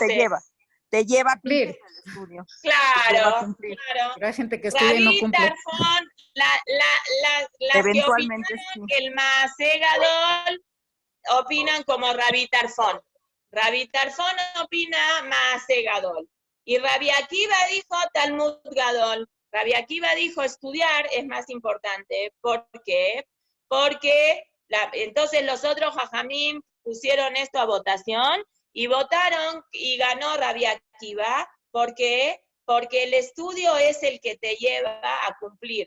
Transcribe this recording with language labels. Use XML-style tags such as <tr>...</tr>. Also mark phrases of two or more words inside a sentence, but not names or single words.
<es>Te lleva a cumplir el estudio. Claro, claro. Pero hay gente que estudia y no cumple. Tarzón, las que opinaron que el</es> <he>מעשה גדול</he> <es>opinan como Rabí Tarzón. Rabí Tarzón opina</es> <he>מעשה גדול.</he> <es>Y Rabbi Akiva dijo</es> <he>תלמוד גדול.</he> <es>Rabbi Akiva dijo estudiar es más importante. ¿Por qué? Porque entonces los otros Jajamim pusieron esto a votación y votaron y ganó Rabbi Akiva. ¿Por qué? Porque el estudio es el que te lleva a cumplir.</es>